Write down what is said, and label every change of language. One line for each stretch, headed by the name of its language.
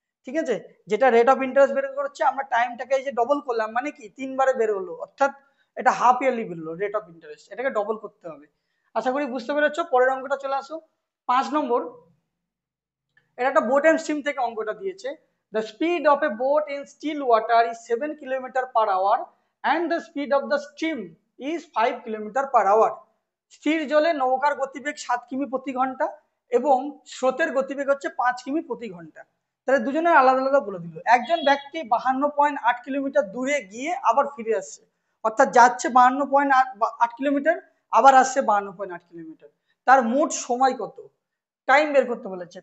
Bangla: ঠিক আছে, যেটা রেট অফ ইন্টারেস্ট বের করছে, আমরা টাইমটাকে এই যে ডবল করলাম, মানে কি 3বারে বের হলো, অর্থাৎ এটা হাফ ইয়ারলি বেরোলো রেট অফ ইন্টারেস্ট, এটাকে ডবল করতে হবে। আশা করি বুঝতে পেরেছো। পরের অঙ্কটা চলে আসো, 5 নম্বর। এটা একটা বোট অ্যান্ড স্ট্রিম থেকে অঙ্কটা দিয়েছে।
English: The speed of a boat in still water is 7 km/h and the speed of the stream is 5 km/h.
Bangla: স্থির জলে নৌকার গতিবেগ 7 কিমি প্রতি ঘন্টা এবং স্রোতের গতিবেগ হচ্ছে 5 কিমি প্রতি ঘন্টা। তাহলে দুজনের আলাদা আলাদা বলে দিল। একজন ব্যক্তি 52.8 কিলোমিটার দূরে গিয়ে আবার ফিরে আসছে, অর্থাৎ যাচ্ছে 52.8 কিলোমিটার, আবার আসছে 52.8 কিলোমিটার, তার মোট সময় কত? টাইম বের করতে বলেছে।